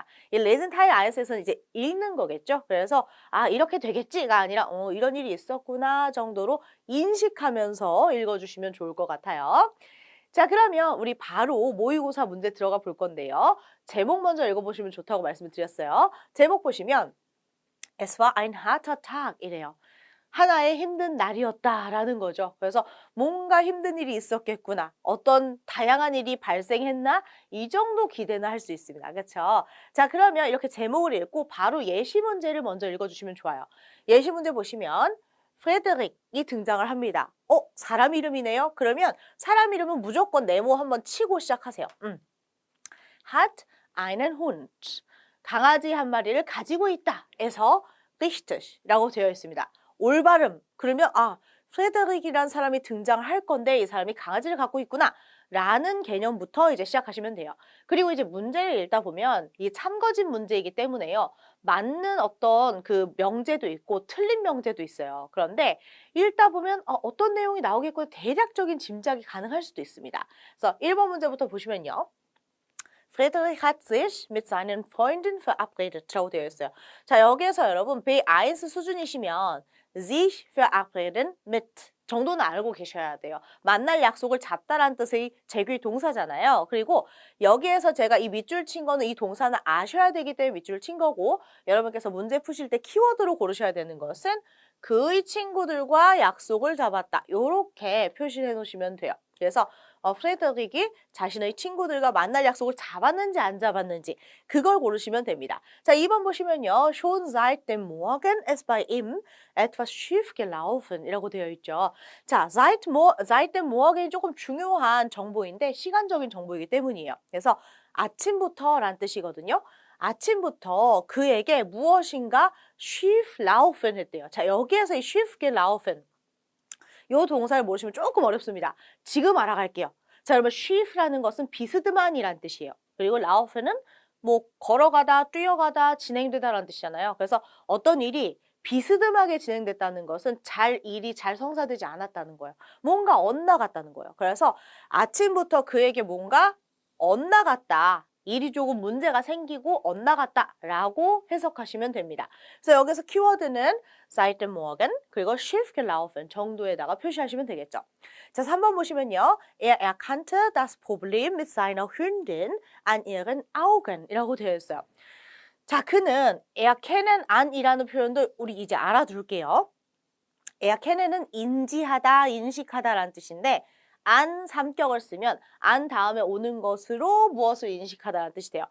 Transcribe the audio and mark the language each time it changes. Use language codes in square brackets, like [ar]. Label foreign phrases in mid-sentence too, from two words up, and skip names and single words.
[ko] 이 레슨 타일 IS에서는 이제 읽는 거겠죠. 그래서 이렇게 되겠지가 아니라 이런 일이 있었구나 정도로 인식하면서 읽어주시면 좋을 것 같아요. 자, 그러면 우리 바로 모의고사 문제 들어가 볼 건데요. 제목 먼저 읽어보시면 좋다고 말씀을 드렸어요. 제목 보시면 [de] Es war ein harter Tag [ko] 이래요. 하나의 힘든 날이었다라는 거죠. 그래서 뭔가 힘든 일이 있었겠구나. 어떤 다양한 일이 발생했나? 이 정도 기대는 할 수 있습니다. 그렇죠? 자, 그러면 이렇게 제목을 읽고 바로 예시 문제를 먼저 읽어주시면 좋아요. 예시 문제 보시면 프레드릭이 등장을 합니다. 사람 이름이네요? 그러면 사람 이름은 무조건 네모 한번 치고 시작하세요. [de] hat einen Hund. [ko] 강아지 한 마리를 가지고 있다. 에서 richtig라고 되어 있습니다. 올바름. 그러면 프레드릭이라는 사람이 등장할 건데 이 사람이 강아지를 갖고 있구나. 라는 개념부터 이제 시작하시면 돼요. 그리고 이제 문제를 읽다 보면 이게 참거짓 문제이기 때문에요. 맞는 어떤 그 명제도 있고 틀린 명제도 있어요. 그런데 읽다 보면 어떤 내용이 나오겠고 대략적인 짐작이 가능할 수도 있습니다. 그래서 1번 문제부터 보시면요. [de] Friedrich hat sich mit seinen Freunden verabredet. [ko] 라고 되어 있어요. 자, 여기에서 여러분 B1 수준이시면 [de] sich verabreden mit [ko] 정도는 알고 계셔야 돼요. 만날 약속을 잡다라는 뜻의 제귀 동사잖아요. 그리고 여기에서 제가 이 밑줄 친 거는 이 동사는 아셔야 되기 때문에 밑줄을 친 거고 여러분께서 문제 푸실 때 키워드로 고르셔야 되는 것은 그의 친구들과 약속을 잡았다. 이렇게 표시해 놓으시면 돼요. 그래서 프레드릭이 자신의 친구들과 만날 약속을 잡았는지 안 잡았는지 그걸 고르시면 됩니다. 자, 2번 보시면요. [de] Schon seit dem Morgen ist bei ihm etwas schief gelaufen [ko] 이라고 되어 있죠. 자, [de] seit dem Morgen [ko] 이 조금 중요한 정보인데 시간적인 정보이기 때문이에요. 그래서 아침부터 라는 뜻이거든요. 아침부터 그에게 무엇인가 [de] schief laufen [ko] 했대요. 자, 여기에서 이 [de] schief gelaufen [ko] 요 동사를 모르시면 조금 어렵습니다. 지금 알아갈게요. 자, 여러분 schief라는 것은 비스듬한이란 뜻이에요. 그리고 laufen은 뭐 걸어가다, 뛰어가다, 진행되다라는 뜻이잖아요. 그래서 어떤 일이 비스듬하게 진행됐다는 것은 일이 잘 성사되지 않았다는 거예요. 뭔가 엇나갔다는 거예요. 그래서 아침부터 그에게 뭔가 엇나갔다. 일이 조금 문제가 생기고 엇나갔다라고 해석하시면 됩니다. 그래서 여기서 키워드는 [de] seit dem Morgen [ko] 그리고 [de] schief gelaufen [ko] 정도에다가 표시하시면 되겠죠. 자, 3번 보시면요. [de] Er erkannte das Problem mit seiner Hündin an ihren Augen [ko] 이라고 되어 있어요. 자, 그는 [de] erkennen an [ko] 이라는 표현도 우리 이제 알아둘게요. erkennen은 인지하다, 인식하다라는 뜻인데 안 삼격을 쓰면 안 다음에 오는 것으로 무엇을 인식하다라는 뜻이 돼요.